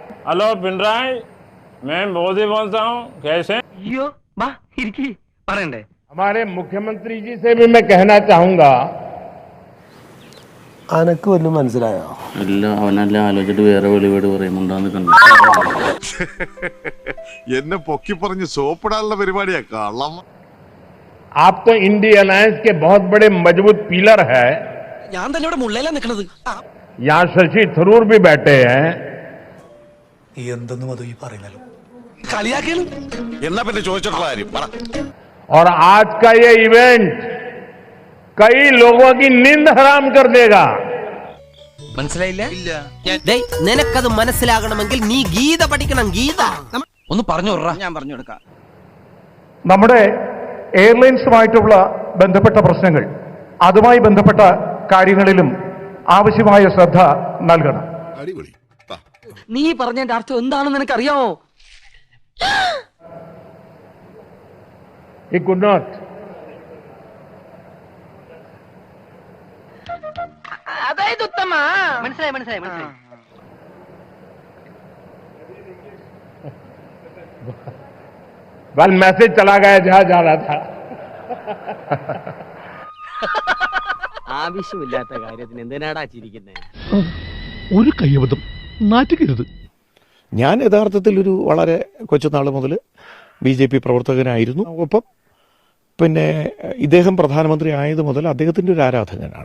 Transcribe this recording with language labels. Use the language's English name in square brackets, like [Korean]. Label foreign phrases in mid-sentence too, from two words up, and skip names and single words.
[Hindi] हेलो पिनराई, मैं मोदी बोलता हूँ, कैसे? हमारे मुख्यमंत्री जी से भी मैं कहना चाहूंगा, [Malayalam] അനക്ക് വല്ലതും മനസ്സിലായോ? എല്ലാം അവനെല്ലാം ആലോചിച്ചിട്ട് വേറെ വെളിവേട് പറയുന്നുണ്ടാന്ന് കണ്ടു. എന്നെ പൊക്കി പറഞ്ഞ് സോപ്പിടാനുള്ള പരിപാടിയാ കള്ളം. [Hindi] आप तो इंडी अलायंस के बहुत बड़े मजबूत पिलर है। यहाँ शशि थरूर भी बैठे हैं। [Malayalam] എന്നാ പിന്നെ ചോദിച്ചിട്ടുള്ള കാര്യം പറ. [Hindi] और आज का ये इवेंट कई लोगों की नींद हराम कर देगा। [Malayalam] നിനക്കത് മനസ്സിലാകണമെങ്കിൽ നീ ഗീത പഠിക്കണം. ഗീത ഒന്ന് പറഞ്ഞു ഞാൻ പറഞ്ഞു കൊടുക്കാം. നമ്മുടെ എയർലൈൻസുമായിട്ടുള്ള ബന്ധപ്പെട്ട പ്രശ്നങ്ങൾ, അതുമായി ബന്ധപ്പെട്ട കാര്യങ്ങളിലും ആവശ്യമായ ശ്രദ്ധ നൽകണം. അടിപൊളി. നീ പറഞ്ഞതിന്റെ അർത്ഥം എന്താണെന്ന് നിനക്കറിയാമോ? [English] He could not. [Malayalam] അതായത് ഉത്തമ മനസ്സിലായി. [Hindi] वेल मैसेज चला गया जहां जा रहा था. [Malayalam] ആവശ്യമില്ലാത്ത കാര്യത്തിന് എന്തിനാടാ ചിരിക്കുന്നത്? ഒരു കയ്യബദ്ധം നാറ്റുകരുത്. ഞാൻ യഥാർത്ഥത്തിൽ ഒരു വളരെ കൊച്ചുനാൾ മുതൽ BJP പ്രവർത്തകനായിരുന്നു. ഒപ്പം പിന്നെ ഇദ്ദേഹം പ്രധാനമന്ത്രി ആയത് മുതൽ അദ്ദേഹത്തിന്റെ ഒരു ആരാധകനാണ്.